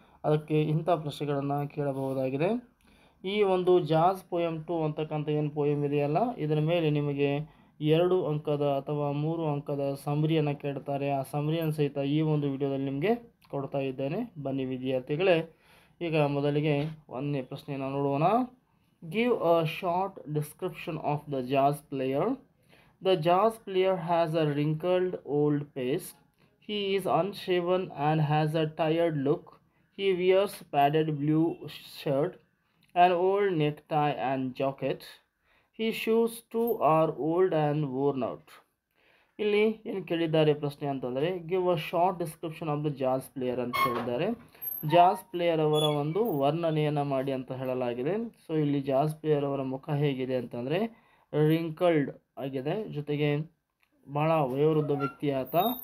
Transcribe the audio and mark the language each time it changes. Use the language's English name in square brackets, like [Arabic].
[Kannada] ಅದಕ್ಕೆ ಇಂಥ ಪ್ರಶ್ನೆಗಳನ್ನು ಕೇಳಬಹುದಾಗಿದೆ. ಈ ಒಂದು ಜಾಸ್ ಪೋಯಮ್ 2 ಅಂತಕ್ಕಂಥ ಏನು ಪೋಯಮ್ ಇದೆಯಲ್ಲ, ಇದರ ಮೇಲೆ ನಿಮಗೆ 2 ಅಂಕದ ಅಥವಾ 3 ಅಂಕದ ಸಮರಿಯನ್ನು ಕೇಳ್ತಾರೆ. ಆ ಸಮರಿಯನ್ನು ಸಹಿತ ಈ ಒಂದು ವಿಡಿಯೋದಲ್ಲಿ ನಿಮಗೆ ಕೊಡ್ತಾ ಇದ್ದೇನೆ. ಬನ್ನಿ ವಿದ್ಯಾರ್ಥಿಗಳೇ, ಈಗ ಮೊದಲಿಗೆ ಒಂದನೇ ಪ್ರಶ್ನೆಯನ್ನು ನೋಡೋಣ. Give a short description of the jazz player. [English] The jazz player has a wrinkled old face. He is unshaven and has a tired look. He wears padded blue shirt, an old necktie and jacket. His shoes too are old and worn out. [Kannada] ಇಲ್ಲಿ ಏನು ಕೇಳಿದ್ದಾರೆ ಪ್ರಶ್ನೆ ಅಂತಂದರೆ, give a short description of the jazz player ಅಂತ ಹೇಳಿದ್ದಾರೆ. Jazz player ಅವರ ಒಂದು ವರ್ಣನೆಯನ್ನು ಮಾಡಿ ಅಂತ ಹೇಳಲಾಗಿದೆ. ಸೊ ಇಲ್ಲಿ ಜಾಸ್ ಪ್ಲೇಯರ್ ಅವರ ಮುಖ ಹೇಗಿದೆ ಅಂತಂದರೆ ರಿಂಕಲ್ಡ್ ಆಗಿದೆ, ಜೊತೆಗೆ ಭಾಳ ವಯೋವೃದ್ಧ ವ್ಯಕ್ತಿ ಆತ.